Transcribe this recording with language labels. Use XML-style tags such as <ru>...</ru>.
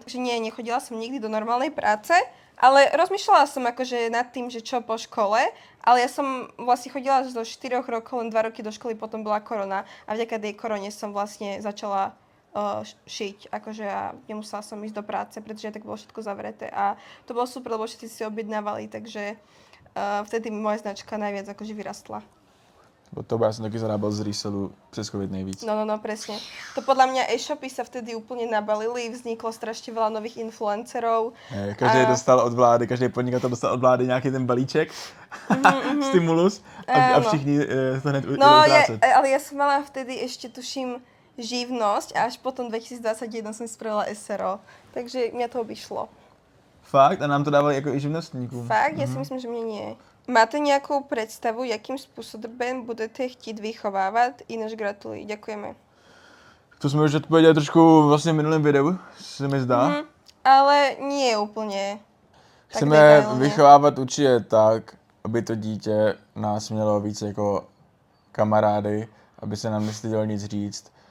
<sk>Takže nie, nechodila som nikdy do normálnej práce, ale rozmýšľala som akože nad tým, že čo po škole, ale ja som vlastne chodila zo 4 rokov, len 2 roky do školy, potom bola korona a vďaka tej korone som vlastne začala šiť, akože a nemusela som ísť do práce, pretože tak bolo všetko zavreté a to bolo super, lebo všetci si objednávali, takže vtedy moja značka najviac akože vyrastla.</sk> <cs>To ja som taky zarábal z resellu přes COVID nejvíc.</cs> <sk>No, presne. To podľa mňa e-shopy sa vtedy úplne nabalili, vzniklo strašne veľa nových influencerov.</sk> <cs>Každý dostal od vlády, každý podnikatel dostal od vlády nějaký ten balíček, stimulus a všichni to hned utrácet.</cs> <sk>Ale ja som mala vtedy ešte, tuším, živnosť a až potom 2021 som si spravila SRO. Takže mňa to vyšlo. Fakt?</sk> <cs>A nám to dávali jako i živnostníkům?</cs> <sk>Fakt? Ja si myslím, že mne nie. Máte nejakú predstavu, jakým spôsobom budete chtít vychovávať? Ináč gratuluji. Ďakujeme.</sk> <cs>To jsme už odpověděli trošku vlastně v minulém videu, se mi zdá.</cs> <sk>Ale nie úplne.</sk> <cs>Chceme vychovávat určitě tak, aby to dítě nás mělo víc jako kamarády, aby se nám nestydělo nic říct.</cs>